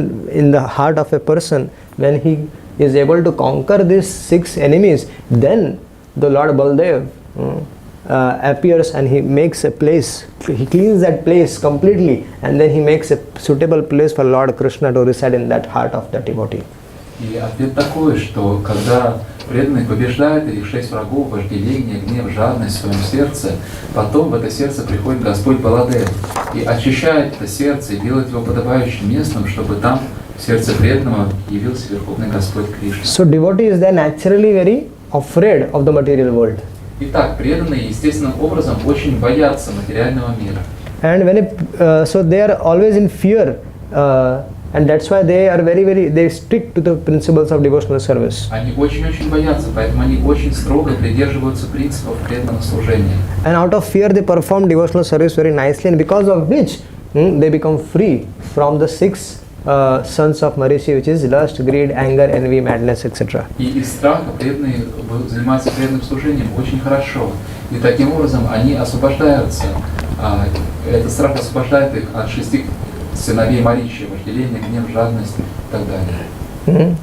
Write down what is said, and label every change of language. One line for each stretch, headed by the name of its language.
English: in the heart of a person, when he is able to conquer these 6 enemies, then the Lord Baldev appears and he makes a place, he cleans that place completely, and then he makes a suitable place for Lord Krishna to reside in that heart of the devotee.
Russian: И ответ такой, что когда преданный побеждает этих 6 врагов, вожделение, гнев, жадность в своем сердце, потом в это сердце приходит Господь Баладев и очищает это сердце и делает его подобающим местом, чтобы там в сердце преданного явился Верховный Господь Кришна.
English: So devotee is then naturally very afraid of the material world.
Russian: Итак, преданные естественным образом очень боятся материального мира.
English: And so they are always in fear, and that's why they are they stick to the principles of devotional service.
Russian: Они очень-очень боятся, поэтому они очень строго придерживаются принципов преданного служения.
English: And out of fear they perform devotional service very nicely, and because of which they become free from the 6 sons of Marishi, which is lust, greed, anger, envy, madness, etc.
Russian: И из страха преданные занимаются преданным служением очень хорошо. И таким образом они освобождаются. Этот страх освобождает их от 6 сыновей Маричи, вожделение, гнев, жадность и так далее.